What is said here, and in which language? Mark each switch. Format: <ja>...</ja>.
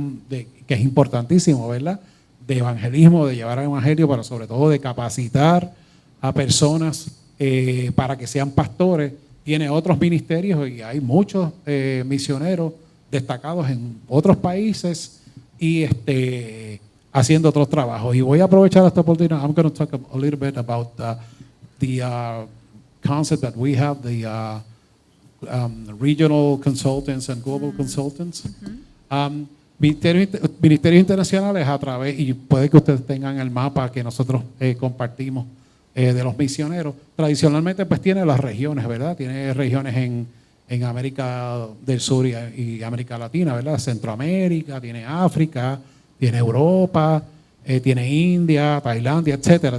<es>Que es importantísimo, ¿verdad? De evangelismo, de llevar el evangelio, pero sobre todo de capacitar a personas para que sean pastores, tiene otros ministerios y hay muchos misioneros destacados en otros países y haciendo otros trabajos. Y voy a aprovechar esta oportunidad.</es> <en>I'm going to talk a little bit about the concept that we have, the regional consultants and global consultants.</en> <es>Ministerios internacionales a través, y puede que ustedes tengan el mapa que nosotros compartimos de los misioneros. Tradicionalmente pues tiene las regiones, ¿verdad? Tiene regiones en América del Sur y América Latina, ¿verdad? Centroamérica, tiene África, tiene Europa, tiene India, Tailandia, etcétera.</es>